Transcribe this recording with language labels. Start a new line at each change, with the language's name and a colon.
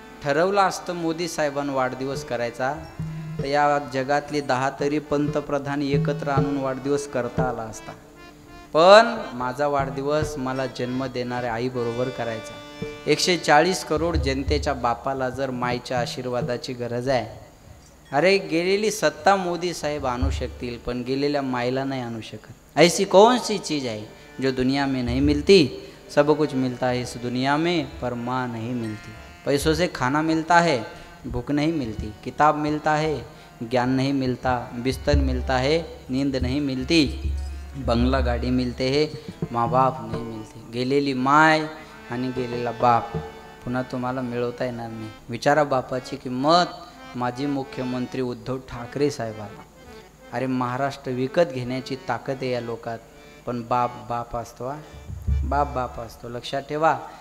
Marathi: ठरवलं असतं मोदी साहेबांनी वाढदिवस करायचा तर या जगातली 10 तरी पंतप्रधान एकत्र आणून वाढदिवस करता आला असता. पण माझा वाढदिवस मला जन्म देणाऱ्या आईबरोबर करायचा. 140 करोड जनतेच्या बापाला जर माईच्या आशीर्वादाची गरज आहे, अरे गेलेली सत्ता मोदी साहेब आणू शकतील, पण गेलेल्या माईला नाही आणू शकत।
Hindi: ऐसी कौन सी चीज़ है जो दुनिया में नहीं मिलती? सब कुछ मिलता है इस दुनिया में, पर माँ नहीं मिलती। पैसों से खाना मिलता है, भूख नहीं मिलती। किताब मिलता है, ज्ञान नहीं मिलता। बिस्तर मिलता है, नींद नहीं मिलती। बंगला गाडी मिलते है, माँ बाप नहीं मिलते।
Marathi: गेलेली माय आणि गेलेला बाप पुन्हा तुम्हाला मिळवता येणार नाही। विचारा बापाची किंमत माजी मुख्यमंत्री उद्धव ठाकरे साहेबाला। अरे महाराष्ट्र विकत घेण्याची ताकद आहे या लोकात, पण बाप बाप असतो, बाप बाप असतो, लक्षात ठेवा।